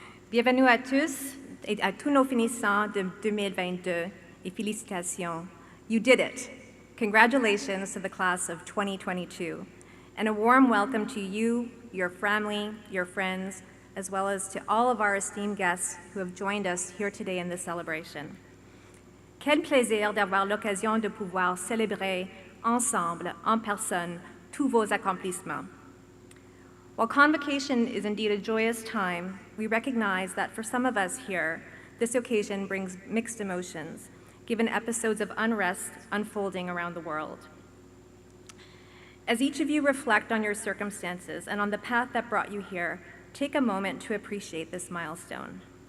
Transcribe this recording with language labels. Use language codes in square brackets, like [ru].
[fr] Bienvenue à tous et à tous nos finissants de 2022 et félicitations. [en] You did it. Congratulations to the class of 2022. And a warm welcome to you, your family, your friends, as well as to all of our esteemed guests who have joined us here today in this celebration. [fr] Quel plaisir d'avoir l'occasion de pouvoir célébrer ensemble, en personne, tous vos accomplissements. [en] While Convocation is indeed a joyous time, we recognize that for some of us here, this occasion brings mixed emotions, given episodes of unrest unfolding around the world. As each of you reflect on your circumstances and on the path that brought you here, take a moment to appreciate this milestone.